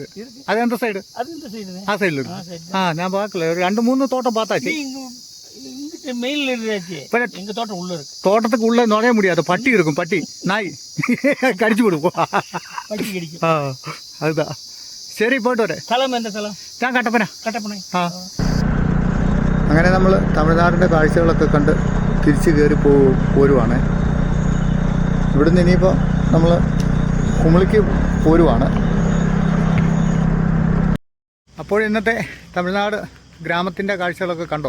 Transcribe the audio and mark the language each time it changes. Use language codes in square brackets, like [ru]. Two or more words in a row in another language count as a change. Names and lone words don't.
[ta] அது எந்த சைடு? ஆ சைடில் இருக்கு. நான் பார்க்கல. ஒரு 2-3 தோட்டம் பார்த்தாச்சு. தோட்டத்துக்கு உள்ள நுழைய முடியாது. பட்டி இருக்கும். பட்டி நாய் கடிச்சு விடுவோம். அதுதான். சரி, போயிட்டு வரேன். [ml] ഞാൻ കട്ടപ്പന. അങ്ങനെ നമ്മൾ തമിഴ്നാടിൻ്റെ കാഴ്ചകളൊക്കെ കണ്ട് തിരിച്ച് കയറി പോരുവാണ്. ഇവിടുന്ന് ഇനിയിപ്പോൾ നമ്മൾ കുമളിക്ക് പോരുവാണ്. അപ്പോൾ ഇന്നത്തെ തമിഴ്നാട് ഗ്രാമത്തിൻ്റെ കാഴ്ചകളൊക്കെ കണ്ടോ.